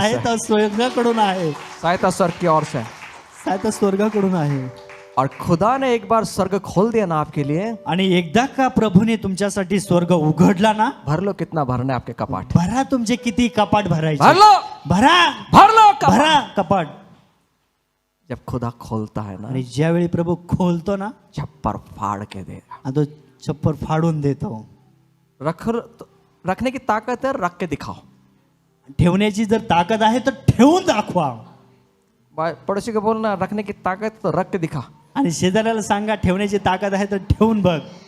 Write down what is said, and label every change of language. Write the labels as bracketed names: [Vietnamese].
[Marathi] सहायता स्वर्गाकडून आहे. [Hindi] सहायता स्वर्ग की ओर से। [Marathi] सहायता स्वर्गाकडून आहे. [Hindi] और खुदा ने एक बार स्वर्ग खोल दिया ना आपके लिए, [Marathi] आणि एकदा का प्रभूने तुमच्यासाठी स्वर्ग उघडला ना, [Hindi] भर लो, कितना भरना है आपके कपाट, [Marathi] भरा तुमचे किती कपाट भरायचे. [Hindi] भर लो, [Marathi] भरा [Hindi] भर लो कपाट। [Marathi] भरा कपाट. [Hindi] जब खुदा खोलता है ना, [Marathi] आणि ज्यावेळी प्रभू खोलतो ना, [Hindi] छप्पर फाड़ के देगा। [Marathi] आणि तो छप्पर फाडून देतो. [Hindi] रखने की ताकत है, रख के दिखाओ। [Marathi] ठेवण्याची जर ताकद आहे तर ठेवून दाखवा. [Hindi] पड़ोसी को बोलना, रखने की ताकत तो रख के दिखा। [Marathi] आणि शेजाऱ्याला सांगा, ठेवण्याची ताकद आहे तर ठेवून बघ.